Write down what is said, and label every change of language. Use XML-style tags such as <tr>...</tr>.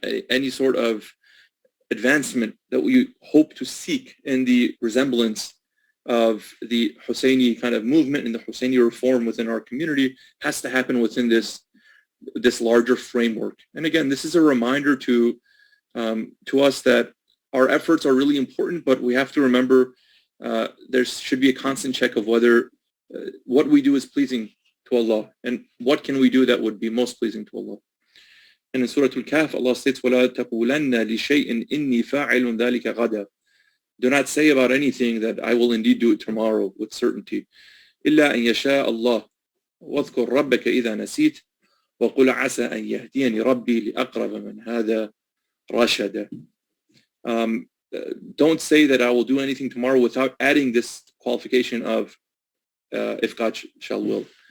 <en>any sort of advancement that we hope to seek in the resemblance of the Husseini kind of movement and the Husseini reform within our community has to happen within this larger framework. And again, this is a reminder to us that our efforts are really important, but we have to remember there should be a constant check of whether what we do is pleasing to Allah, and what can we do that would be most pleasing to Allah. And in Surah Al-Kahf, Allah states,</en> <ar>وَلَا تَقُولَنَّ لِشَيْءٍ إِنِّي فَاعِلٌ ذَلِكَ غَدًا.</ar> <en>Do not say about anything that I will indeed do it tomorrow with certainty.</en> <ar>إِلَّا أَن يَشَاءَ اللَّهُ وَاذْكُرْ رَبَّكَ إِذَا نَسِيتَ وَقُلْ عَسَى أَن يَهْدِيَنِي رَبِّي لِأَقْرَبَ مِنْ هَذَا رَشَدًا.</ar> <en>Don't say that I will do anything tomorrow without adding this qualification of if God shall will.</en>